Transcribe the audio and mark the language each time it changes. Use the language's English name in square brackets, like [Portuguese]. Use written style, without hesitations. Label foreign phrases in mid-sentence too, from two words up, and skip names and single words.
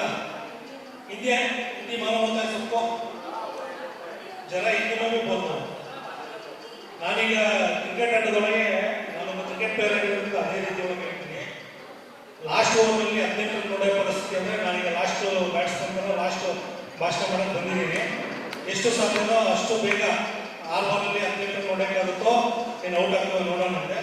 [Hindi] इंडिया हिंदी मालूम होता है सबको, जरा हिंदी में भी बोलता हूँ. [Kannada] ನಾನೀಗ ಕ್ರಿಕೆಟ್ ಆಟದೊಳಗೆ ನಾನೊಬ್ಬ [English] cricket player [Kannada] ಆಗಿರೋದ್ರಿಂದ ಅದೇ ರೀತಿ ಒಳಗೆ ಹೇಳ್ತೀನಿ. ಲಾಸ್ಟ್ ಓವರ್ನಲ್ಲಿ 18 ರನ್ ನೋಡೋ ಪರಿಸ್ಥಿತಿ ಅಂದರೆ ನಾನೀಗ [English] last batsman last [Kannada] ಭಾಷಣ ಮಾಡೋಕ್ಕೆ ಬಂದಿದ್ದೀನಿ. ಎಷ್ಟು ಸಾಧ್ಯನೋ ಅಷ್ಟು ಬೇಗ 6 ಬಾಲಲ್ಲಿ 18 ರನ್ ನೋಡೋಕ್ಕಾಗುತ್ತೋ ಏನು ಔಟ್ ಆಗ್ತೋ ನೋಡೋಣ ಅಂತೆ.